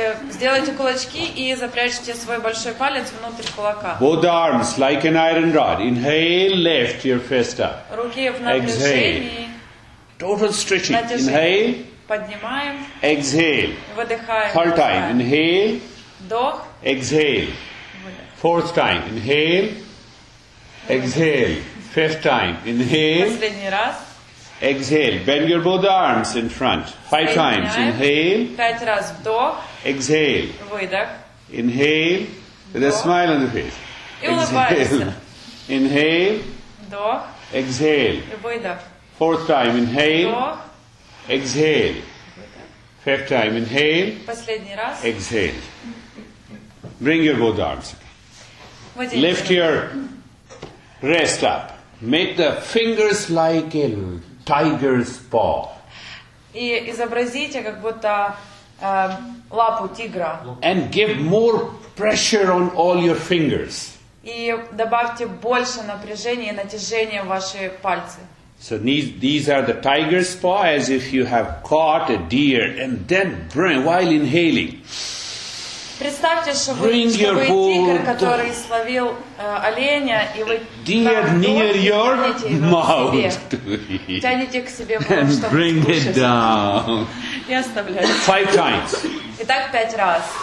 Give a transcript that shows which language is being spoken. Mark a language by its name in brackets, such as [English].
[Russian] Сделайте кулачки и запрячьте свой большой палец внутрь кулака. [English] Both arms like an iron rod. Inhale, lift your fist up. [Russian] Руки в напряжении. [English] Total stretching. Inhale. [Russian] Поднимаем. [English] Exhale. [Russian] Выдыхаем. [English] 3rd time. Inhale. [Russian] Вдох. [English] Exhale. 4th time. Inhale. Exhale. 5th time. Inhale. [Russian] Последний раз. [English] Exhale. Bend your both arms in front. 5 times. Inhale. [Russian] 5 раз вдох. [English] Exhale. [Russian] Выдох. [English] Inhale. With a smile on the face. [Russian] И улыбаемся. [English] Inhale. [Russian] Вдох. [English] Exhale. [Russian] И выдох. [English] 4th time. Inhale. [Russian] Вдох. [English] Exhale. 5th time. Inhale. [Russian] Последний раз. [English] Exhale. Bring your both arms. [Russian] Вытяните. [English] Lift your wrist up. Make the fingers like a tiger's paw. [Russian] И изобразите, как будто лапу тигра. [English] And give more pressure on all your fingers. [Russian] И добавьте больше напряжения и натяжения в ваши пальцы. [English] So these are the tiger's paw, as if you have caught a deer, and then bring while inhaling. [Russian] Представьте, что вы тигр, который словил оленя, и вы тянете его к себе. Тянете к себе, чтобы кушать. И оставляете. [English] 5 times. [Russian] Итак, 5 раз.